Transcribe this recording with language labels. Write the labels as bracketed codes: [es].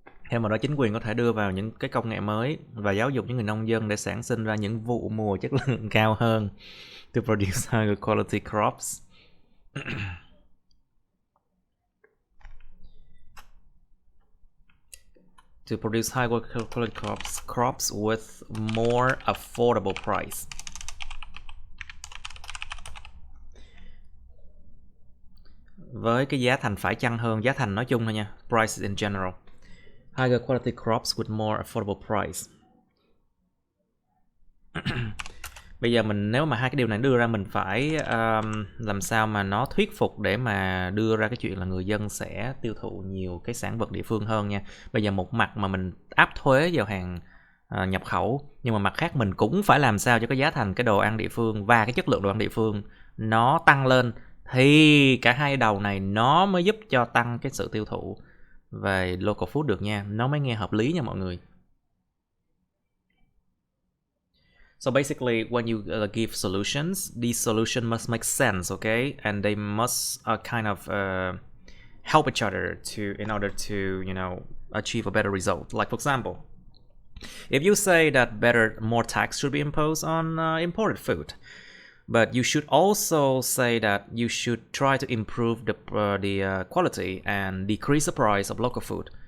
[vi] Theo mà đó, chính quyền có thể đưa vào những cái công nghệ mới và giáo dục những người nông dân để sản sinh ra những vụ mùa chất lượng cao hơn. [en] To produce higher quality crops. To produce high quality crops with more affordable price. [vi] Với cái giá thành phải chăng hơn, giá thành nói chung thôi nha, [en] prices in general. Higher quality crops with more affordable price. [vi] Bây giờ nếu mà hai cái điều này đưa ra, mình phải làm sao mà nó thuyết phục để mà đưa ra cái chuyện là người dân sẽ tiêu thụ nhiều cái sản vật địa phương hơn nha. Bây giờ một mặt mà mình áp thuế vào hàng nhập khẩu, nhưng mà mặt khác mình cũng phải làm sao cho cái giá thành cái đồ ăn địa phương và cái chất lượng đồ ăn địa phương nó tăng lên, thì cả hai đầu này nó mới giúp cho tăng cái sự tiêu thụ về local food được nha, nó mới nghe hợp lý nha mọi người. [en] So basically, when you give solutions, these solutions must make sense, okay, and they must kind of help each other in order to, achieve a better result. Like for example, if you say that more tax should be imposed on imported food, but you should also say that you should try to improve the quality and decrease the price of local food.